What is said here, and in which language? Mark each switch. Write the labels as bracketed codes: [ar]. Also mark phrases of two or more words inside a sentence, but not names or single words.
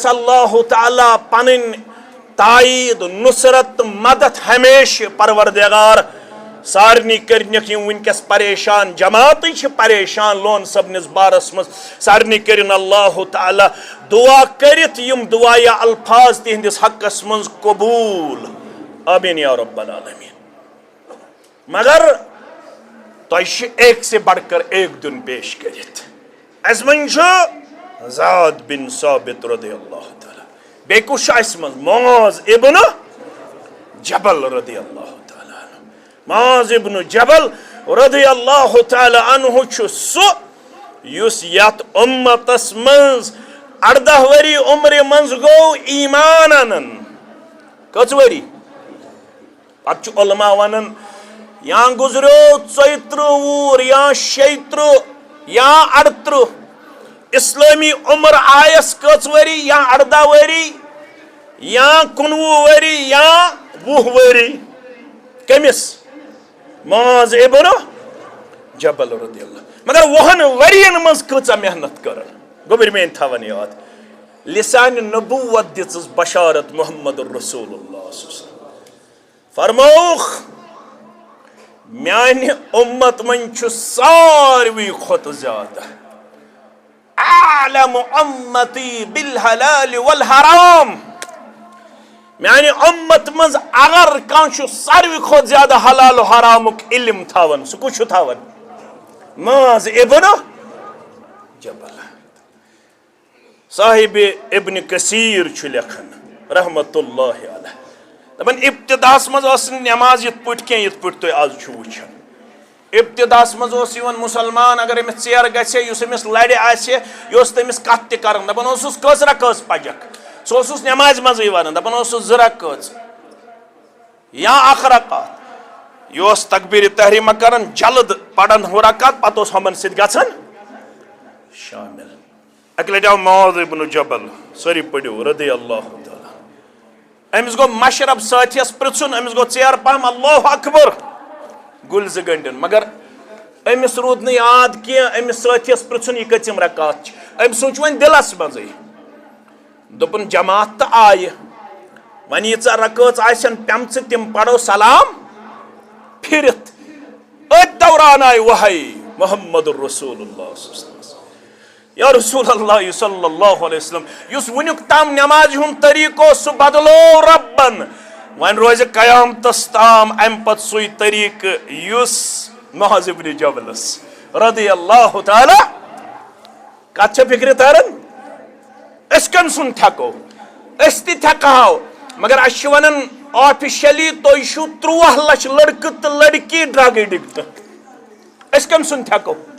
[ks] اللہ تعالیٰ پنٕنۍ تایید نصرت تہٕ مدد ہمیشہِ پروردگار سارنٕے کٔرنِکھ یِم وٕنکٮ۪س پریشان جماعتٕے چھِ پریشان لون صٲبنِس بارس منٛز سارنٕے کٔرِنۍ اللہ تعالیٰ دعا کٔرِتھ یِم دعایہ الفاظ تِہنٛدِس حقس منٛز قبوٗل [ar] آمیٖن یا رب العالمین [ks] مگر تۄہہِ چھِ [ur] ایک سے بڑھ کر ایک [ks] دیُن پیش کٔرِتھ اَسہِ منٛز چھُ زاد بن ثابت [ar] رضی اللہ تعالیٰ [ks] بیٚیہِ کُس چھُ اَسہِ منٛز معاذ ابن جبل [ar] رضی اللہ تعالیٰ عنہ [ks] معاذ ابن جبل [ar] رضی اللہ تعالیٰ [ks] عنہ چھُ سُہ یُس یتھ اُمتس منٛز 18 ؤری عمرِ منٛز گوٚو ایمان انن کٔژ ؤری پتہٕ چھُ علما ونان یا گُزریو 34 وُہُر یا 36 یا 38 اسلٲمی عمر آیس کٔژ ؤری یا 18 ؤری یا 19 ؤری یا 20 ؤری کٔمِس معاذ ابن جبل [ar] رضی اللہ [ks] مگر 20 ؤرین منٛز کۭژاہ محنت کٔرٕن گوٚبٕرۍ میٲنۍ تھاوان یاد لسانہِ نبوت دِژٕس بشارت محمد رسول اللہ فرمووُکھ میانہِ اُمت منٛز چھُ ساروٕے کھۄتہٕ زیادٕ [ar] اعلم امتی بالحلال والحرام [ks] میانہِ اُمت منٛز اگر کانٛہہ چھُ ساروٕے کھۄتہٕ زیادٕ حلال و حرامُک علم تھاوان سُہ کُس چھُ تھاوان معاذ ابن جبل صاحب ابن کثیر چھُ لیکھان [ar] رحمت اللہ علیہ [ks] دپان ابتداہس منٛز ٲس نہٕ نٮ۪ماز یِتھ پٲٹھۍ کینٛہہ یِتھ پٲٹھۍ تُہۍ آز چھُو وٕچھان ابتداہس منٛز اوس یِوان مُسلمان اگر أمِس ژیر گژھِ ہے یُس أمِس لرِ آسہِ یہِ اوس تٔمِس کتھ تہِ کران دپان اوسُس کٔژ رکٲژ پجکھ سُہ اوسُس نٮ۪مازِ منٛزٕے ونان دپان اوسُس 2 رکٲژ یا 1 رکات یہِ اوس تکبیرِ تحریٖمہ کران جلد پران 2 رکات پتہٕ اوس ہُمن سۭتۍ گژھان شامل اکہِ لٹہِ آو معاذ ابن جبل سٲری پٔرِو [ar] رضی اللہ تعالیٰ [ks] أمِس گوٚو مشرب سٲتھیس پرژھُن أمِس گوٚو ژیر پہم [ar] اللہ اکبر [ks] گُلۍ 2 گنٹن مگر أمِس روٗد نہٕ یاد کینٛہہ أمِس سٲتھیس پرژھُن یہِ کٔژِم رکات چھِ أمۍ سوٗنٛچ وۄنۍ دِلس منٛزٕے دوٚپُن جماعت تہٕ آیہِ وۄنۍ ییٖژاہ رکٲژ آسن پیمژٕ تِم پرو سلام پھِرِتھ أتھۍ دوران آیہِ وحی محمد رسول اللہ [ar] یا رسول اللہ صلی اللہ علیہ وسلم [ks] یُس وُنیُک تام نٮ۪مازِ ہُنٛد طریٖقہٕ اوس سُہ بدلو ربن وۄنۍ روزِ قیامتس تام امہِ پتہٕ سُے طریٖقہٕ یُس معاذ ابن جبلس [ar] رضی اللہ تعالیٰ [ks] کتھ چھےٚ فکرِ تران أسۍ کٔمۍ سُنٛد تھٮ۪کو أسۍ تہِ تھٮ۪کہو مگر اَسہِ چھِ ونان آفِشلی تُہۍ چھِو 13 لچھ لڑکہٕ تہٕ لڑکی [en] drug addict [ks] أسۍ کٔمۍ سُنٛد تھٮ۪کو